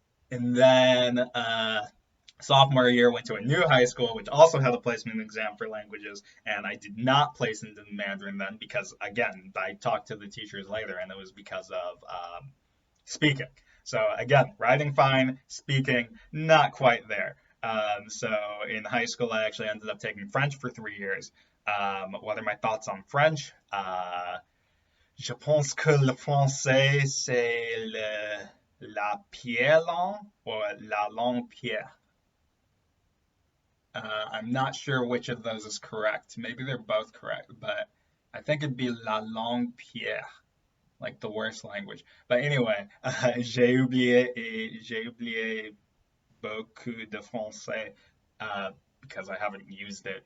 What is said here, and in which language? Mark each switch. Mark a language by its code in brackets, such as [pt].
[en] And then sophomore year, went to a new high school, which also had a placement exam for languages, and I did not place into Mandarin then because, again, I talked to the teachers later, and it was because of speaking. So again, writing fine, speaking not quite there. So in high school, I actually ended up taking French for 3 years. What are my thoughts on French? [fr] Je pense que le français, c'est la pierre langue, or la langue pierre. [en] I'm not sure which of those is correct. Maybe they're both correct, but I think it'd be [fr] la langue pierre, [en] like the worst language. But anyway, [fr] j'ai oublié beaucoup de français [en] because I haven't used it.